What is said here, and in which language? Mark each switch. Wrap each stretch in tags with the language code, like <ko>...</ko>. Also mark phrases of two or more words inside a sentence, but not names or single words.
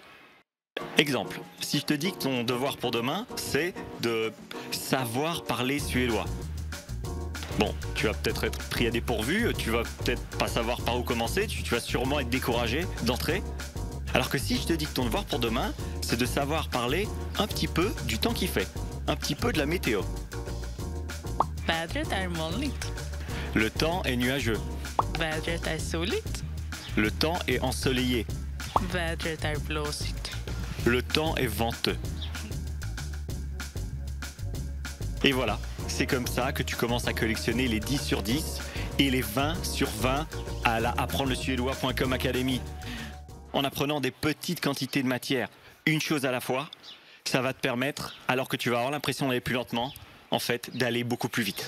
<fr>Exemple, si je te dis que ton devoir pour demain, c'est de savoir parler suédois. Bon, tu vas peut-être être pris à dépourvu, tu vas peut-être pas savoir par où commencer, tu vas sûrement être découragé d'entrer. Alors que si je te dis que ton devoir pour demain, c'est de savoir parler un petit peu du temps qu'il fait, un petit peu de la météo.</fr> <sv>Vädret är molnigt.</sv> <fr>Le temps est nuageux,</fr> <sv>Vädret är soligt.</sv> <fr>le temps est ensoleillé,</fr> <sv>Vädret är blåsigt.</sv> <fr>le temps est venteux. Et voilà, c'est comme ça que tu commences à collectionner les 10 sur 10 et les 20 sur 20 à la apprendresuédois.com Academy. En apprenant des petites quantités de matière, une chose à la fois, ça va te permettre, alors que tu vas avoir l'impression d'aller plus lentement, en fait, d'aller beaucoup plus vite.</fr>